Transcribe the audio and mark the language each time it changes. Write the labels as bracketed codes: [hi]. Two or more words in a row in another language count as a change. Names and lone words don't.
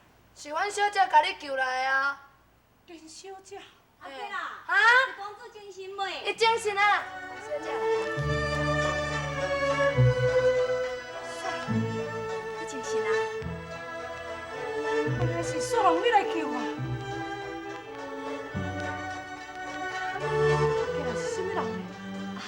[nan] 是阮小姐甲你救来的啊。林小姐，阿姐啦，啊？公主精神袂？伊精神啊，小姐。你精神啊？原来是雪龙你来救我。今日是什么人呢？